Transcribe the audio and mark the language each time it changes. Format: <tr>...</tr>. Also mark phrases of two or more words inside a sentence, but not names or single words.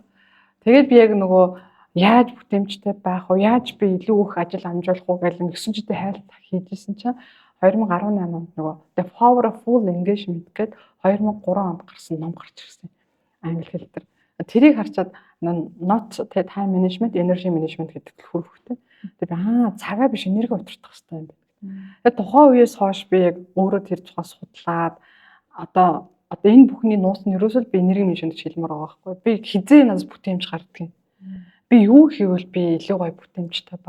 <mn>Тэгээд би яг нөгөө яаж бүтээмжтэй байх вэ? Яаж би илүү их ажил амжуулах вэ гэл нэгсэн чидээ хайлт хийжсэн чинь 2018 онд нөгөө The Power of Full Engagement гэдэг 2003 онд гарсан ном гарч ирсэн. Англи хэл дээр. Тэрийг харчаад</mn> <en>not time management, energy management</en> <mn>гэдэг төлөв хөвгтэй. Тэгээ цагаа биш энерги удирдах хэрэгтэй юм байна. Тэгээ тухайн үеэс хойш би яг өөрөө тэр тухай судлаад одоо энэ бүхний нууц нь ерөөсөө би</mn> <en>energy management</en> <mn>хэлмээр байгаа байхгүй. Би хизээ надад бүтээмж гардаг юм. Би юу хийвэл би илүү гоё бүтээмжтэй байх уу?</mn>